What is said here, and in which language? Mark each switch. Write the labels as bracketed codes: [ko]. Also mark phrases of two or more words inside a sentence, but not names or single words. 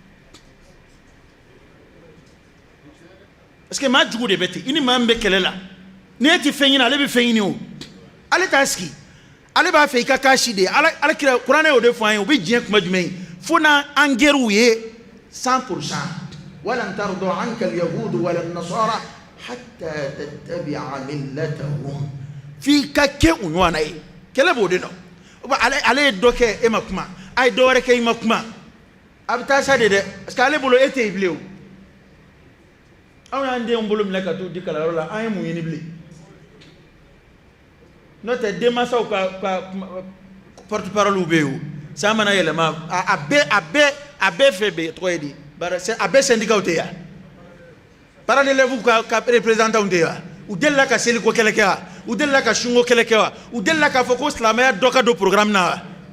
[fr] parce que [bm] maa jugu de bɛ ten i ni maa min bɛ kɛlɛ la ni e tɛ fɛn ɲini ale bɛ fɛn ɲini o ale t'a sigi ale b'a fɛ i ka k'a si de ye ala kira kuranɛ y'o de fɔ an ye o bɛ diɲɛ kuma jumɛn ye fo n'an gɛrɛw ye 100% [ar] ولن ترضى عنك اليهود ولا النصارى حتى تتبع ملتهم [bm] f'i ka kɛ u ɲɔgɔnna ye kɛlɛ b'o de nɔ ale ye dɔ kɛ e ma kuma a ye dɔ wɛrɛ kɛ i ma kuma a bɛ taa sa de dɛ [fr] parce que [bm] ale bolo e tɛ yen bilen o anw y'an denw bolo minɛ ka t'u di kalanyɔrɔ la an ye mun ɲini bilen n'o tɛ denmansaw ka porte-parole bɛ yen o san mana yɛlɛma a bɛɛ fɛ bɛ tɔgɔ ye di a bɛɛ syndicat tɛ yan [fr] parents d'élèves [bm] ka représentants tɛ yan u delila ka seliko kɛlɛ kɛ wa u delila ka sunko kɛlɛ kɛ wa u delila k'a fɔ ko silamɛya dɔ ka don programme na wa